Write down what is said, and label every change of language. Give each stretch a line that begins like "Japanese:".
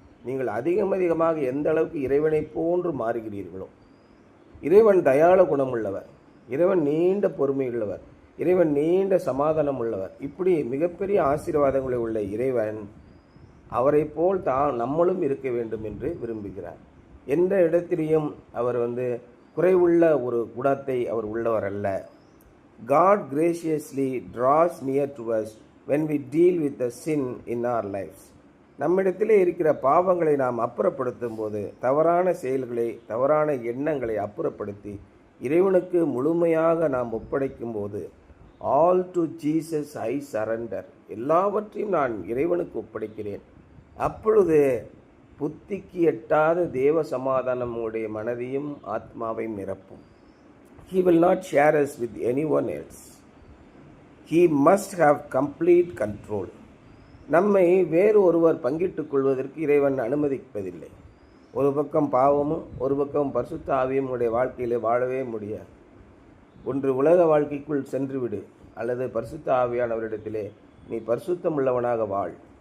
Tamil: நீங்கள் அதிகமாக எந்த அளவுக்கு இறைவனை போன்று மாறுகிறீர்களோ, இறைவன் தயாள குணமுள்ளவர், இறைவன் நீண்ட பொறுமை உள்ளவர், இறைவன் நீண்ட சமாதானம் உள்ளவர், இப்படி மிகப்பெரிய ஆசீர்வாதங்களை உள்ள இறைவன் அவரை போல் நம்மளும் இருக்க வேண்டும் என்று விரும்புகிறார். எந்த இடத்திலையும் அவர் குறைவுள்ள ஒரு குணத்தை அவர் உள்ளவர் அல்ல.
English: God graciously draws near to us when we deal with the sin in our lives.
Tamil: நம்மிடத்திலே இருக்கிற பாவங்களை நாம் அப்புறப்படுத்தும் போது, தவறான செயல்களை, தவறான எண்ணங்களை அப்புறப்படுத்தி இறைவனுக்கு முழுமையாக நாம் ஒப்படைக்கும் போது,
English: all to Jesus I surrender,
Tamil: எல்லாவற்றையும் நான் இறைவனுக்கு ஒப்படைக்கிறேன். அப்பொழுது புத்திக்கு எட்டாத தேவ சமாதானம் உங்களுடைய மனதையும் ஆத்மாவையும் நிரப்பும்.
English: He will not share us with anyone else. He must have complete control.
Tamil: நம்மை வேறு ஒருவர் பங்கிட்டுக் கொள்வதற்கு இறைவன் அனுமதிப்பதில்லை. ஒரு பக்கம் பாவமும் ஒரு பக்கம் பரிசுத்த ஆவியும் உடைய வாழ்க்கையில் வாழவே முடியாது. ஒன்று உலக வாழ்க்கைக்குள் சென்று விடு, அல்லது பரிசுத்த ஆவியானவரிடத்திலே நீ பரிசுத்தம் உள்ளவனாக வாழ்.